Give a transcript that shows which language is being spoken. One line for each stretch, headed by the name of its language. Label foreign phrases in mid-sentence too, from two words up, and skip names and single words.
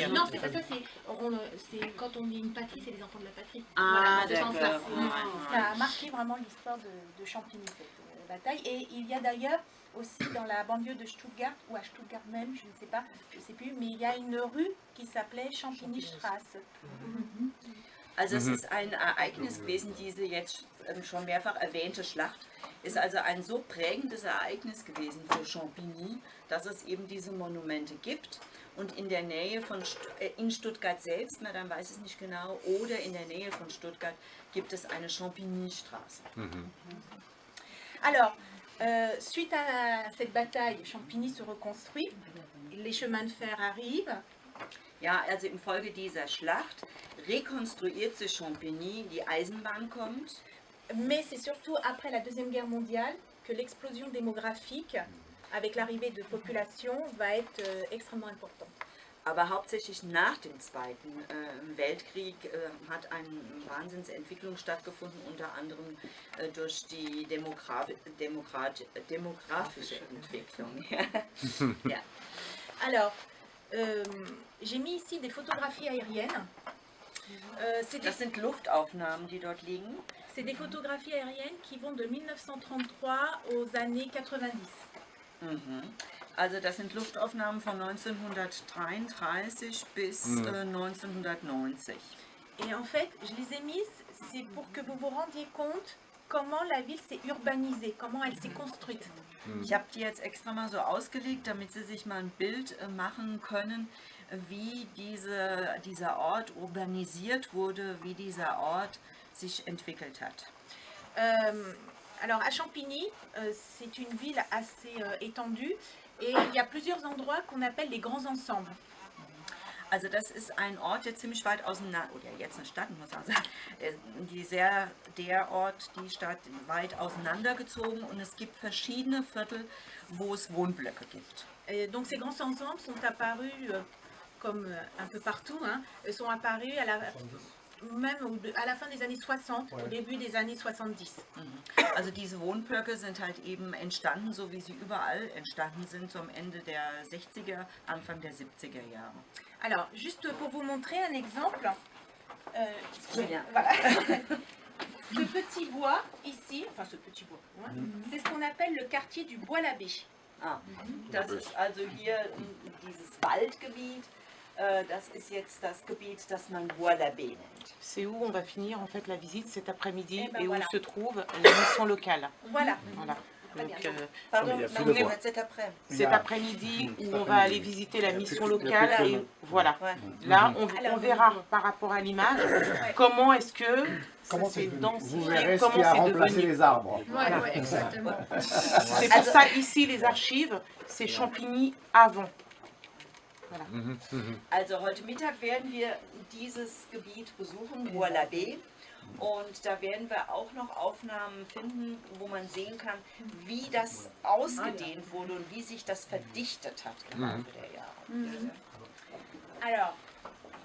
French: Non, c'est pas ça, c'est quand on dit une patrie, c'est les enfants de la patrie. Ah, Voilà, dans ce sens-là. d'accord. Ça a marqué vraiment l'histoire de Champigny, cette bataille. Et il y a d'ailleurs aussi dans la banlieue de Stuttgart, ou à Stuttgart même, je ne sais pas, je ne sais plus, mais il y a une rue qui s'appelait Champigny-Straße.
German: Also es ist ein Ereignis gewesen, diese jetzt schon mehrfach erwähnte Schlacht ist also ein so prägendes Ereignis gewesen für Champigny, dass es eben diese Monumente gibt und in der Nähe von in Stuttgart selbst, Madame weiß es nicht genau, oder in der Nähe von Stuttgart gibt es eine Champigny-Straße.
French: Alors, suite à cette bataille, Champigny se reconstruit, les chemins de fer arrivent.
German: Ja, also im Folge dieser Schlacht rekonstruiert sich Champigny, die Eisenbahn kommt.
French: Mais c'est surtout après la Deuxième Guerre mondiale que l'explosion démographique, avec l'arrivée de population, va être extrêmement importante.
German: Aber hauptsächlich nach dem Zweiten Weltkrieg hat eine Wahnsinnsentwicklung stattgefunden, unter anderem durch die demografische Entwicklung. Ja.
French: Alors, j'ai mis ici des photographies aériennes.
German: Das sind Luftaufnahmen, die dort liegen.
French: C'est des photographies aériennes qui vont de 1933 aux années 90.
German: Also das sind Luftaufnahmen von 1933 bis 1990.
French: Et en fait, je les ai mises, c'est pour que vous vous rendiez compte comment la ville s'est urbanisée, comment elle s'est construite.
German: Ich habe die jetzt extra mal so ausgelegt, damit Sie sich mal ein Bild machen können, wie dieser Ort urbanisiert wurde, wie dieser Ort sich entwickelt hat.
French: Alors à Champigny, c'est une ville assez étendue et il y a plusieurs endroits qu'on appelle les grands ensembles.
German: Also das ist ein Ort, der ziemlich weit auseinander, oder jetzt eine Stadt, muss man sagen, die Stadt weit auseinandergezogen und es gibt verschiedene Viertel, wo es Wohnblöcke gibt.
French: Donc ces grands ensembles sont apparus, comme un peu partout, sont apparus même à la fin des années 60, au début des années 70.
German: Also diese Wohnblöcke sind halt eben entstanden, so wie sie überall entstanden sind, zum Ende der 60er, Anfang der 70er Jahre.
French: Alors, juste pour vous montrer un exemple, Bien. voilà. Ce petit bois ici, enfin ce petit bois, c'est ce qu'on appelle le quartier du Bois-l'Abbé.
German: Ah, das ist also hier dieses Waldgebiet. Das ist jetzt das Gebiet, das man Bois-l'Abbé nennt.
French: C'est où on va finir en fait la visite cet après-midi Eh ben et voilà. où se trouve la mission locale. Voilà. Voilà. Donc, Pardon, il y a plus non, de mais voix. cet après. cet après-midi où on va aller visiter la mission locale et voilà. Ouais. Là, on verra par rapport à l'image comment est-ce que Comment ça s'est vous densifié, verrez ce comment qui a c'est remplacé devenu. les arbres. Oui, exactement. C'est pour ça ici les archives, c'est Champigny avant.
German: Also heute Mittag werden wir dieses Gebiet besuchen, Bois-l'Abbé. Und da werden wir auch noch Aufnahmen finden, wo man sehen kann, wie das ausgedehnt wurde und wie sich das verdichtet hat im Laufe der Jahre.